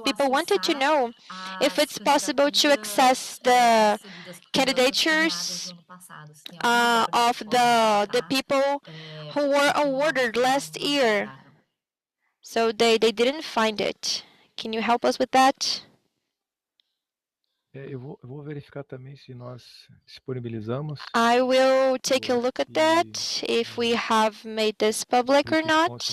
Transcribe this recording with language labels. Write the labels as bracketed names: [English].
[English] People wanted to know if it's possible to access the candidatures of the people who were awarded last year. So they didn't find it. Can you help us with that? [Portuguese] Eu vou verificar também se nós disponibilizamos. [English] I will take a look at that, if we have made this public or not.